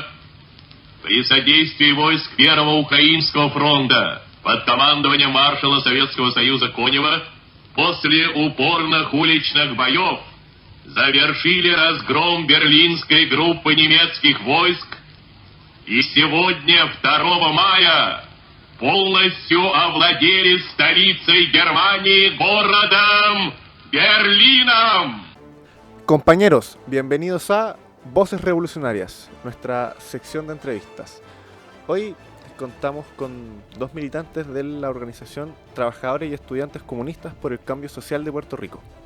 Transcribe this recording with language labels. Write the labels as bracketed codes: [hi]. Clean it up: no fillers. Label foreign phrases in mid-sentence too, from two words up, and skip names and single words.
[ru] при содействии войск Первого Украинского фронта под командованием маршала Советского Союза Конева после упорных уличных боев завершили разгром берлинской группы немецких войск и сегодня, 2 мая, полностью овладели столицей Германии, городом Berlín. [es] Compañeros, bienvenidos a Voces Revolucionarias, nuestra sección de entrevistas. Hoy contamos con dos militantes de la organización Trabajadores y Estudiantes Comunistas por el Cambio Social de Puerto Rico.